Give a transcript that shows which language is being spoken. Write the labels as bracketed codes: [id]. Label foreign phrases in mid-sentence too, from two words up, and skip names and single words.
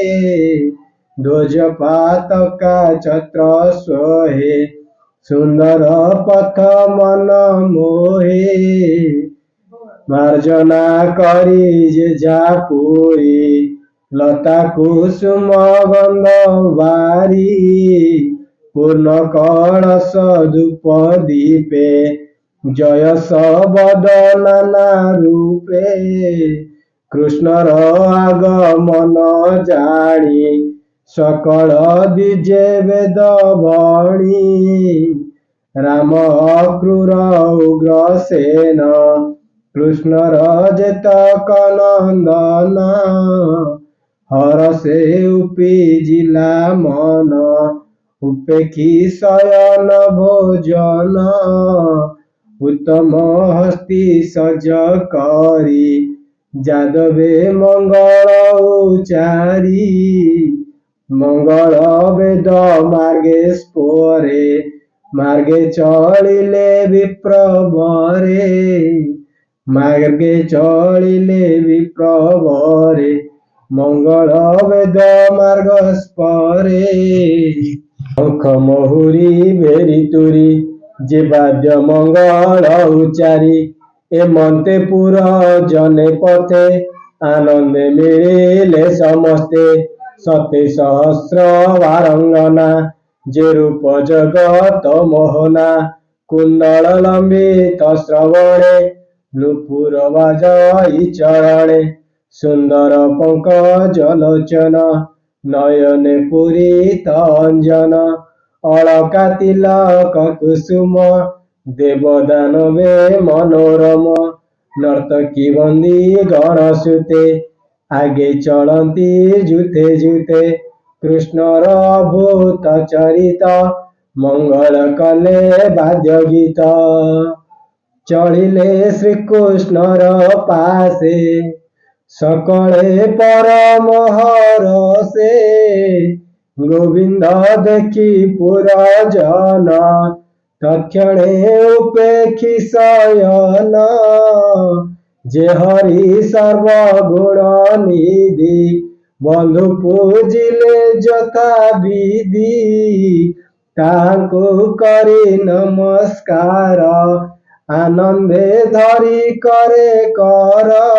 [or] ଧ୍ୱଜ ପତାକା ଛତ୍ର ଶୋହେ, ସୁନ୍ଦର ପଥ ମନ ମୋହେ। ମାର୍ଜନା କରି ଯେଝା ପୁରୀ, ଲତା କୁସୁମ ଗନ୍ଧ ବାରି। ପୂର୍ଣ୍ଣ କଳଶ ଧୂପ ଦୀପେ ଜୟସ ବଦନାନା ରୂପେ କୃଷ୍ଣର ଆଗମନ ଜାଣି ସକଳ ଦିଜେ ବେଦ ଭଣି ରାମ ଅକ୍ରୂର ଉଗ୍ରସେନ କୃଷ୍ଣର ଯେତକ ନନ୍ଦନ ହରଷେ ଉପଜିଲା ମନ ଉପେକ୍ଷି ଶୟନ ଭୋଜନ ଉତ୍ତମ ହସ୍ତୀ ସଜ କରି ଯାଦବେ ମଙ୍ଗଳ ଉଚାରି ମଙ୍ଗଳ ବେଦ ମାର୍ଗେ ସ୍ଫୋରେ ମାର୍ଗେ ଚଳିଲେ ବିପ୍ରବରେ ମାର୍ଗେ ଚଳିଲେ ବିପ୍ରବରେ ମଙ୍ଗଳ ବେଦ ମାର୍ଗ ସ୍ପରେ ଶଙ୍ଖ ମହୁରୀ ଭେରୀ ତୁରୀ ଯେ ବାଦ୍ୟ ମଙ୍ଗଳ ଉଚାରି ଏ ମନ୍ତେ ପୁରା ଜନେ ପଥେ ଆନନ୍ଦେ ମିଳେ ସମସ୍ତେ ସତେ ସହସ୍ର ବାରାଙ୍ଗନା ଯେ ରୂପ ଜଗତ ମୋହନା କୁଣ୍ଡଳ ଲମ୍ବିତ ଶ୍ରବଣେ ନୂପୁର ବାଜଇ ଚରଣେ ସୁନ୍ଦର ପଙ୍କଜ ଲୋଚନ ନୟନେ ପୂରିତ ଅଞ୍ଜନ ଅଳକା ତିଳକ କୁସୁମ ଦେବଦାନବେ ମନୋରମ ନର୍ତ୍ତକୀ ବନ୍ଦୀ ଗଣସୁତେ ଆଗେ ଚଳତି ଯୁତେ ଯୁତେ କୃଷ୍ଣର ଭୂତ ଚରିତ ମଙ୍ଗଳ କଲେ ବାଦ୍ୟ ଗୀତ ଚଳିଲେ ଶ୍ରୀକୃଷ୍ଣର ପାଶେ ସକଳେ ପରମ ହରଷେ ଗୋବିନ୍ଦ ଦେଖି ପୁରା ଜନ ତତ୍କ୍ଷଣେ ଉପେକ୍ଷି ଶୟନ ଯେ ହରି ସର୍ବଗୁଣ ନିଧି ବନ୍ଧୁ ପୂଜିଲେ ଯଥା ବିଧି ତାଙ୍କୁ କରି ନମସ୍କାର ଆନନ୍ଦେ ଧରି କରେ କର